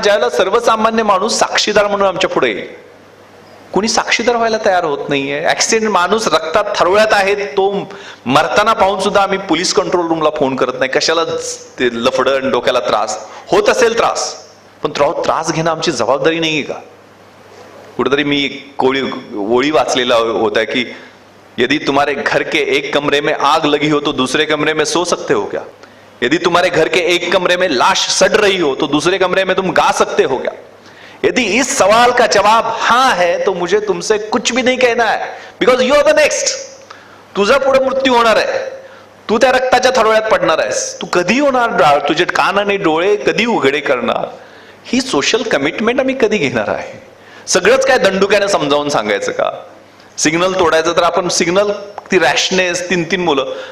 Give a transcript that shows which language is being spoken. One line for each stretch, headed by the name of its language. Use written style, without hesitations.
Marathi: ज्यावेळेला सर्वसामान्य माणूस साक्षीदार म्हणून आमच्या पुढे येईल. कुणी साक्षीदार व्हायला तयार होत नाहीये. ऍक्सिडेंट, माणूस रक्तात थरवळ्यात आहे, तो मरताना पाहून सुद्धा आम्ही पोलीस कंट्रोल रूमला फोन करत नाही. कशाला ते लफडण, डोक्याला त्रास होत असेल त्रास, पण त्रास घेणं आमची जबाबदारी नाहीये का? कुठेतरी मी ओळी वाचलेला होता की
Hindi: यदि तुम्हारे घर के एक कमरे में आग लगी हो तो दूसरे कमरे में सो सकते हो क्या? यदि तुम्हारे घर के एक कमरे में लाश सड़ रही हो तो दूसरे कमरे में तुम गा सकते हो क्या? यदि इस सवाल का जवाब हाँ है तो मुझे तुमसे कुछ भी नहीं कहना है,
English: Because you are the next.
Marathi: तुझा पुढे मृत्यू होणार आहे. तू त्या रक्ताच्या थरोळ्यात पडणार आहेस. तू कधी होणार? तुझे कान आणि डोळे कधी उघडे करणार? ही सोशल कमिटमेंट आम्ही कधी घेणार आहे? सगळंच काय दंडुक्याने समजावून सांगायचं का? सिग्नल तोडायचं तर आपण सिग्नल, ती रॅशनेस, 3 मुलं.